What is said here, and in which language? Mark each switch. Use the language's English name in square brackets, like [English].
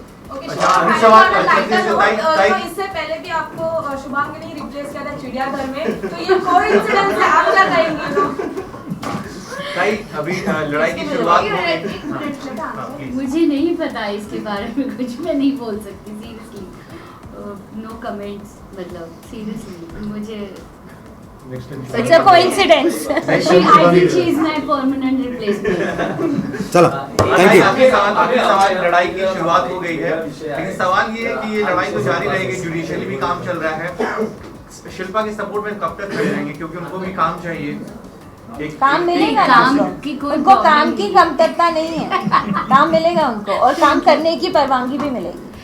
[Hindi] तो इससे पहले भी आपको शुभांगी ने रिप्लेस किया था चिड़ियाघर में, तो ये कोइंसिडेंस है, आप क्या कहेंगे? अभी लड़ाई की शुरुआत हो गई। मुझे नहीं पता इसके बारे में कुछ, मैं नहीं बोल सकती सीरियसली, [English] no comments, [Hindi] मतलब सीरियसली मुझे [English] It's a coincidence. I think she is my permanent replacement. [Hindi] चला, [English] Thank you. [Hindi] आपके सवाल लड़ाई की शुरुआत हो गई है, लेकिन सवाल ये है कि ये लड़ाई तो जारी रहेगी, जुडिशियली भी काम चल रहा है। शिल्पा के सपोर्ट में कब तक खड़े रहेंगे, क्योंकि उनको भी काम चाहिए। काम मिलेगा ना उनको काम की कमतरता नहीं है, काम मिलेगा उनको और काम करने की परवानगी भी मिलेगी।